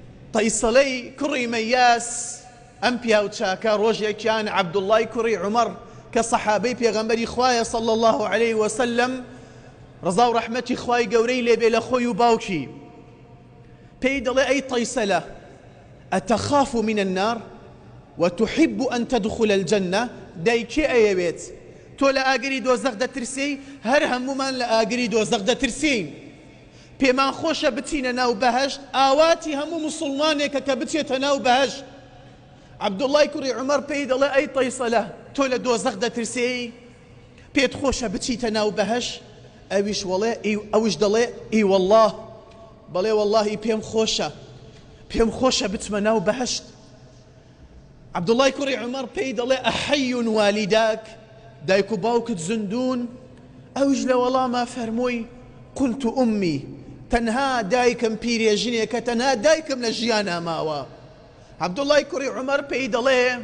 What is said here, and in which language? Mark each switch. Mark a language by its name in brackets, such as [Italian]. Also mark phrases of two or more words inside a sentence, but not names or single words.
[Central Kurdish] تەیسەڵەی کوڕی مەیاس ئەم پیاو چاکە ڕۆژێکیان عەبدوڵڵای کوڕی عومەر کە سەحابەی پێغەمبەری خوایە [Arabic] صلی الله عليه وسلم [Central Kurdish] ڕزا و ڕەحمەتی خوای گەورەی لێبێ لە خۆی و باوکی پێی دەڵێ ئەی تەیسەلە [Arabic] ئەتەخاف من النار وتحب أن تدخل الجنة [Central Kurdish] دایکێ ئەیەوێت تۆ لە ئاگری دۆزەخ دەترسی هەر هەمومان لە ئاگری دۆزەخ دەترسین پێمان خۆشە بچینە ناو بەهەشت ئاواتی هەموو موسڵمانێکە کە بچێتە ناو بەهەشت عەبدوڵڵای کوڕی عومەر پێی دەڵێ ئەی تەیسەلە تۆ لە دۆزەخ دەترسی پێت خۆشە بچیتە ناو بەهەشت ئەویش دەڵێ ئی وەڵڵاه بەڵێ وەڵڵاهی پێم خۆشە بچمە ناو بەهەشت عەبدوڵڵای کوڕی عومەر پێی دەڵێ [Arabic] ئەحەی والیداک [Central Kurdish] دایک و باوکت زندون ئەویش لە وەڵاما فەرمووی [Arabic] قلت ئومی [Central Kurdish] تەنها دایکم پیرێژنێکە تەنها دایکم لە ژیانە ماوە عەبدوڵڵای کوڕی عومەر پێی دەڵێ